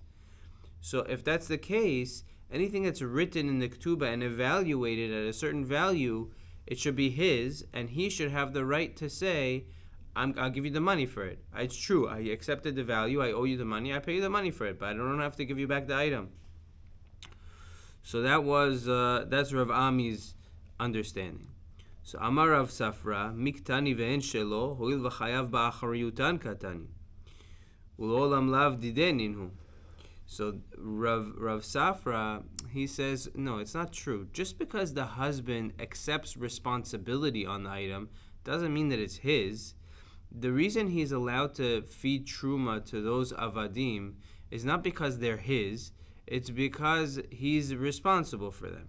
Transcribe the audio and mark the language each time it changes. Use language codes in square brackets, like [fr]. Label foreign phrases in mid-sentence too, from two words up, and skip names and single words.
[en] So if that's the case, anything that's written in the ketubah and evaluated at a certain value, it should be his, and he should have the right to say, I'll give you the money for it. It's true, I accepted the value, I owe you the money, I pay you the money for it, but I don't have to give you back the item. So that's Rav Ami's understanding. [arc] So אמר רב ספרא, מי קתני ואין שלו, הואיל וחייב באחריותן קתני. ולעולם לאו דידהו. [en] So Rav Safra, he says, no, it's not true. Just because the husband accepts responsibility on the item doesn't mean that it's his. The reason he's allowed to feed truma to those avadim is not because they're his, it's because he's responsible for them.